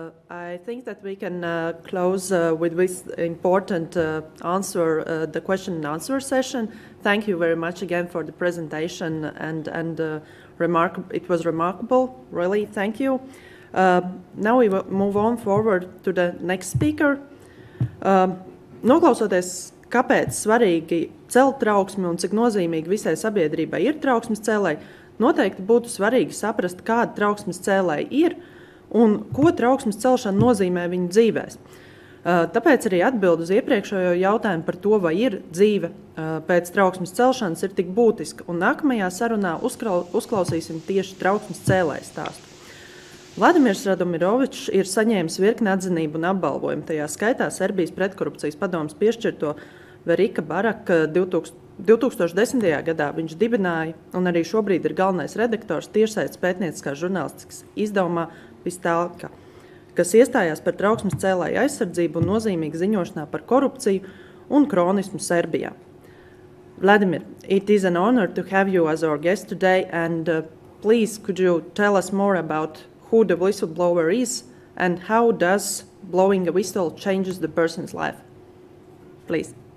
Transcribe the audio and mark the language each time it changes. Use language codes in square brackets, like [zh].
[en] I think that we can close with this important answer, the question and answer session. Thank you very much again for the presentation, and it was remarkable, really. Thank you. Now we will move on forward to the next speaker. [lv] Noklausoties, kāpēc svarīgi celt trauksmi un cik nozīmīgi visai sabiedrībai ir trauksmes cēlēji, noteikti būtu svarīgi saprast, kāda trauksmes cēlēji ir un ko trauksmes celšana nozīmē viņu dzīvēs. Tāpēc arī atbild uz iepriekšējo jautājumu par to, vai ir dzīve pēc trauksmes celšanas ir tik būtiska. Un nākamajā sarunā uzklausīsim tieši trauksmes cēlēju stāstu. Vladimirs Radomirovičs ir saņēmis virkni atzinību un apbalvojumu, tajā skaitā Serbijas pretkorupcijas padomes piešķirto Verika Baraka 2010. gadā viņš dibināja un arī šobrīd ir galvenais redaktors tiešsaistes pētnieciskās žurnālistikas izdevumā Pistālka, kas iestājās par trauksmes cēlēju aizsardzību un nozīmīgu ziņošanā par korupciju un kronismu Serbijā. [en] Vladimir, it is an honor to have you as our guest today, and please could you tell us more about who the whistleblower is and how does blowing a whistle changes the person's life? Please.